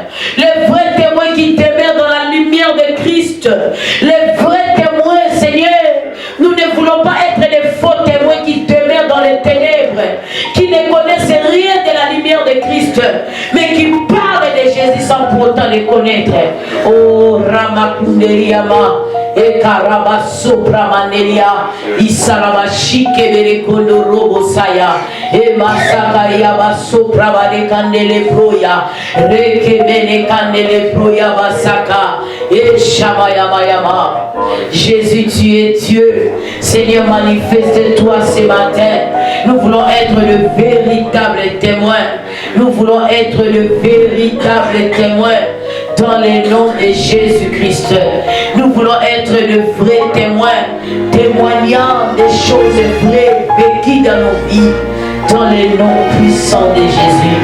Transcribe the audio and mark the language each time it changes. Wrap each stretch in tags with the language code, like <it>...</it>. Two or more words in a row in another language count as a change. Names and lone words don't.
<fr>Les vrais témoins qui demeurent dans la lumière de Christ. Les vrais témoins, Seigneur. Nous ne voulons pas être des faux témoins qui demeurent dans les ténèbres, qui ne connaissent rien de la lumière de Christ, mais qui parlent de Jésus sans pour autant les connaître. Oh, Ramakunderiama, et Karabasopramaneria, Isarabashike Berekondo Robosaya, et Masakaria Basopramane Kandele Proya, Rekemene Kandele Proya Basaka, et Shamayamayama. Jésus, tu es Dieu. Seigneur, manifeste-toi ce matin. Nous voulons être le véritable témoin. Nous voulons être le véritable témoin dans le nom de Jésus-Christ. Nous voulons être le vrai témoin, témoignant des choses vraies vécues dans nos vies, dans le nom puissant de Jésus.</fr>